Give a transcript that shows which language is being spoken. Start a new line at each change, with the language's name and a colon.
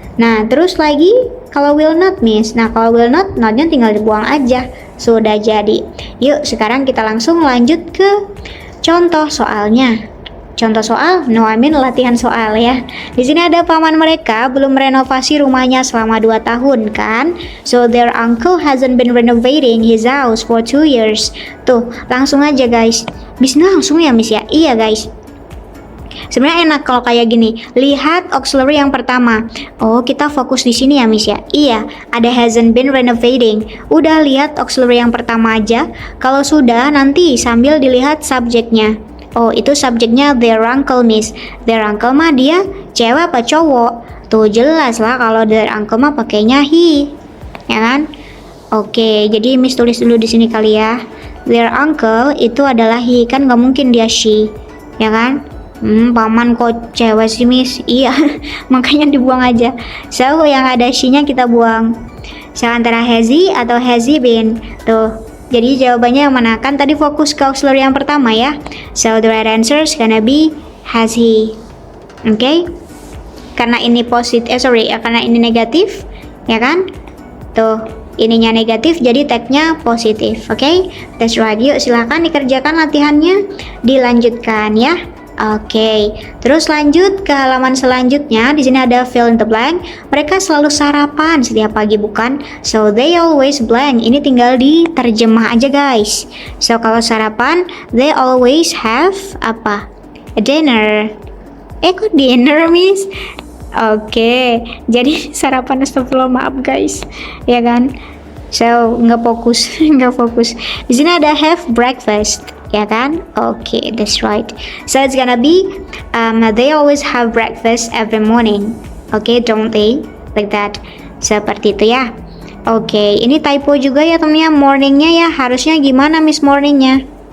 Indonesian: Nah terus lagi kalau
English: will not miss,
Indonesian: nah kalau will not, not-nya tinggal dibuang aja, sudah jadi. Yuk sekarang kita langsung lanjut ke contoh soalnya. Contoh soal, latihan soal ya. Di sini ada paman mereka belum renovasi rumahnya selama 2 tahun kan.
English: So their uncle hasn't been renovating his house for 2 years.
Indonesian: Tuh, langsung aja guys. Miss langsung ya Miss ya? Iya guys. Sebenarnya enak kalau kayak gini. Lihat auxiliary yang pertama. Oh, kita fokus di sini ya Miss ya? Iya, ada
English: hasn't been renovating.
Indonesian: Udah lihat auxiliary yang pertama aja. Kalau sudah, nanti sambil dilihat subjeknya. Oh, itu subjeknya
English: their uncle
Indonesian: Miss. Their uncle mah dia cewek apa cowok? Tuh jelas lah kalau their uncle mah pakainya he, ya kan? Oke, jadi Miss tulis dulu di sini kali ya. Their uncle itu adalah he, kan nggak mungkin dia she, ya kan? Paman kok cewek sih Miss? Iya, makanya dibuang aja. So yang ada she-nya kita buang.
English: So antara has he atau has he been?
Indonesian: Tuh. Jadi jawabannya yang mana? Kan tadi fokus ke auxiliary yang pertama ya.
English: So the right answer is gonna be has he.
Indonesian: Oke? Karena ini karena ini negatif, ya kan? Tuh, ininya negatif jadi tag-nya positif. Oke?
English: That's right.
Indonesian: Yuk silahkan dikerjakan latihannya, dilanjutkan ya. Oke, terus lanjut ke halaman selanjutnya. Di sini ada
English: fill in the blank.
Indonesian: Mereka selalu sarapan setiap pagi, bukan?
English: So they always blank.
Indonesian: Ini tinggal diterjemah aja guys. So kalau sarapan,
English: they always have
Indonesian: apa? A dinner. Kok dinner Miss? Oke, jadi sarapan, astagfirullah, maaf guys, ya kan? So nggak fokus, nggak fokus. Di sini ada
English: have breakfast,
Indonesian: ya kan?
English: Okay, that's right. So it's gonna be they always have breakfast every morning. Okay, don't they? Like that.
Indonesian: Seperti itu ya. Okay, ini typo juga ya temennya. Morningnya ya harusnya gimana Miss morningnya?